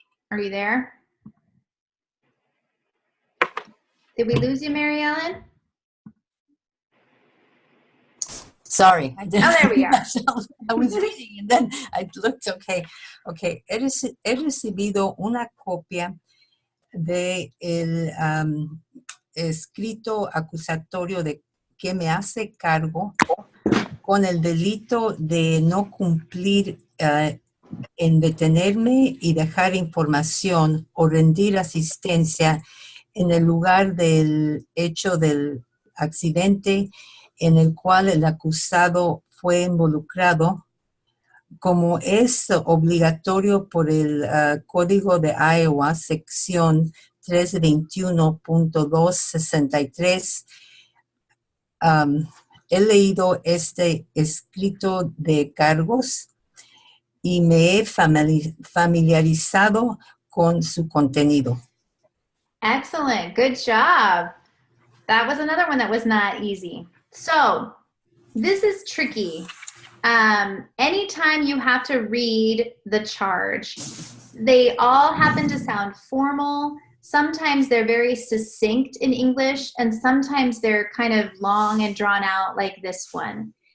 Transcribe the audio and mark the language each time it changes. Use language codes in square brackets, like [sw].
[en] Are you there? Did we lose you, Mary Ellen? Sorry, I didn't. Oh, there we are. I was reading and then I looked. Okay. [es] He recibido una copia de el escrito acusatorio de que me hace cargo con el delito de no cumplir en detenerme y dejar información o rendir asistencia en el lugar del hecho del accidente en el cual el acusado fue involucrado, como es obligatorio por el Código de Iowa, sección 321.263. He leído este escrito de cargos y me he familiarizado con su contenido. [en] Excellent. Good job. That was another one that was not easy. So this is tricky. Anytime you have to read the charge, they all happen to sound formal. Sometimes they're very succinct in English, and sometimes they're kind of long and drawn out like this one.